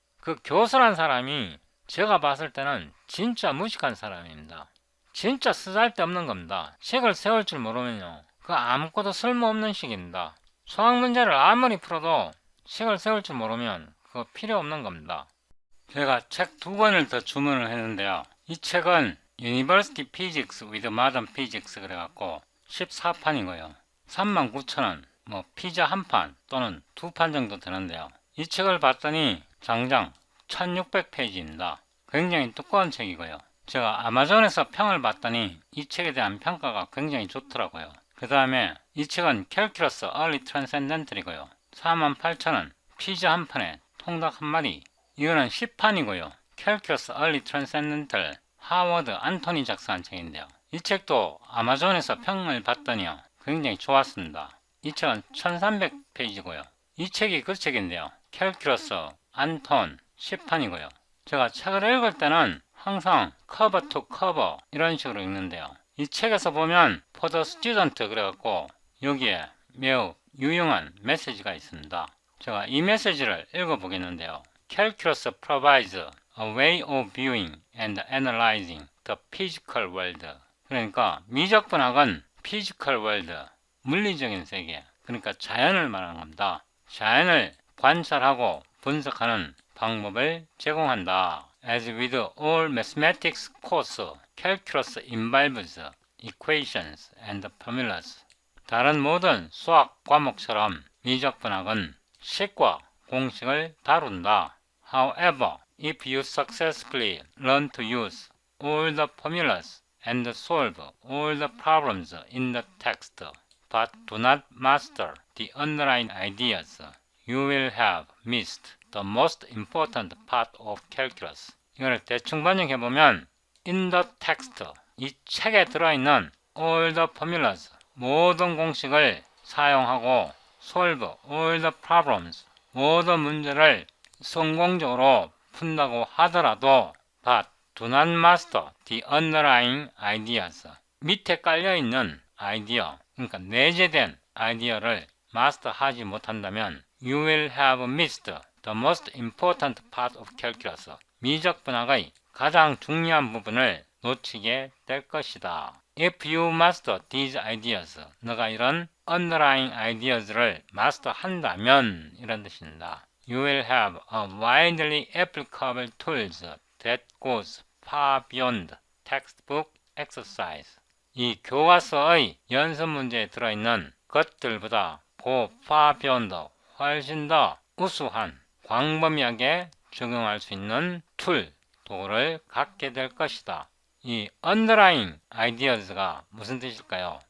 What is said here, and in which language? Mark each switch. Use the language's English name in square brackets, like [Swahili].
[Korean] 그 교수란 사람이 제가 봤을 때는 진짜 무식한 사람입니다. 진짜 쓰잘데없는 겁니다. 식을 세울 줄 모르면요, 그 아무것도 쓸모없는 식입니다. 수학 문제를 아무리 풀어도 식을 세울 줄 모르면 그거 필요 없는 겁니다. 제가 책 2권을 더 주문을 했는데요. 이 책은 University Physics with Modern Physics 그래갖고 14판이고요. 39,000원, 뭐 피자 한 판 또는 2판 정도 되는데요. 이 책을 봤더니 장장 1600페이지입니다. 굉장히 두꺼운 책이고요. 제가 아마존에서 평을 봤더니 이 책에 대한 평가가 굉장히 좋더라고요. 그 다음에 이 책은 캘큘러스 얼리 트랜센덴틀이고요. 48,000원, 피자 한 판에 통닭 한 마리. 이거는 10판이고요. 캘큘러스 얼리 트랜센덴틀 하워드 안토니 작성한 책인데요. 이 책도 아마존에서 평을 봤더니요, 굉장히 좋았습니다. 이 책은 1300페이지고요. 이 책이 그 책인데요. 캘큘러스 안톤 10판이고요. 제가 책을 읽을 때는 항상 커버 투 커버 이런 식으로 읽는데요. 이 책에서 보면 [English] for the student [Korean] 그래갖고 여기에 매우 유용한 메시지가 있습니다. 제가 이 메시지를 읽어보겠는데요. [English] Calculus provides a way of viewing and analyzing the physical world. [Korean] 그러니까 미적분학은 physical world, 물리적인 세계, 그러니까 자연을 말하는 겁니다. 자연을 관찰하고 분석하는 방법을 제공한다. [English] As with all mathematics course, calculus involves equations and formulas. [Korean] 다른 모든 수학 과목처럼 미적분학은 식과 공식을 다룬다. [English] However, if you successfully learn to use all the formulas and solve all the problems in the text, but do not master the underlying ideas, you will have missed the most important part of calculus. [Korean] 이걸 대충 번역해보면 [English] in the text, [Korean] 이 책에 들어있는 [English] all the formulas, [Korean] 모든 공식을 사용하고 [English] solve all the problems, [Korean] 모든 문제를 성공적으로 푼다고 하더라도 [English] but do not master the underlying ideas, [Korean] 밑에 깔려있는 아이디어, 그러니까 내재된 아이디어를 마스터하지 못한다면 [English] you will have missed the most important part of calculus. [Korean] 미적분학의 가장 중요한 부분을 놓치게 될 것이다. [English] If you master these ideas, [Korean] 너가 이런 underlying ideas를 마스터한다면 이런 뜻입니다. [English] You will have a widely applicable tools that goes far beyond textbook exercise. [Korean] 이 교과서의 연습 문제에 들어있는 것들보다 [English] go far beyond, [Korean] 훨씬 더 우수한 광범위하게 적용할 수 있는 툴, 도구를 갖게 될 것이다. 이 underlying ideas가 무슨 뜻일까요?